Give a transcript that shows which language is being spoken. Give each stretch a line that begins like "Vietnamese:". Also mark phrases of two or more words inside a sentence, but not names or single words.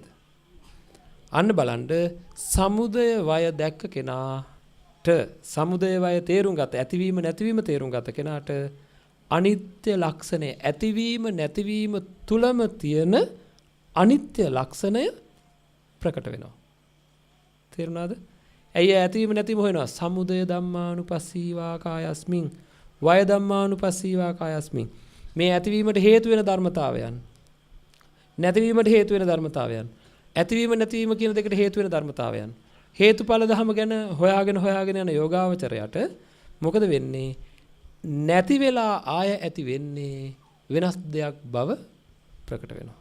Sinhala: අන්න බලන්න සමුදය වය දැක්ක කෙනාට සමුදය වය තේරුම් ගත ඇතිවීම නැතිවීම තේරුම් ගත කෙනාට අනිත්‍ය ලක්ෂණය ඇතිවීම නැතිවීම තුලම තියෙන අනිත්‍ය ලක්ෂණය ප්‍රකට වෙනවා. තේරුණාද? ඇයි ඇතිවීම නැතිවීම හොයනවා?
Pali: සමුදය ධම්මානුපස්සීවා කායස්මින් වය ධම්මානුපස්සීවා කායස්මින්.
Sinhala: මේ ඇතිවීමට හේතු වෙන ධර්මතාවයන් නැතිවීමට හේතු වෙන ධර්මතාවයන් ඇතිවීම නැතිවීම කියන දෙකට හේතු වෙන ධර්මතාවයන් හේතුඵල ධම ගැන හොයාගෙන යන යෝගාවචරයට මොකද වෙන්නේ? නැති වෙලා ආය ඇති වෙන්නේ වෙනස් දෙයක් බව ප්‍රකට වෙනවා.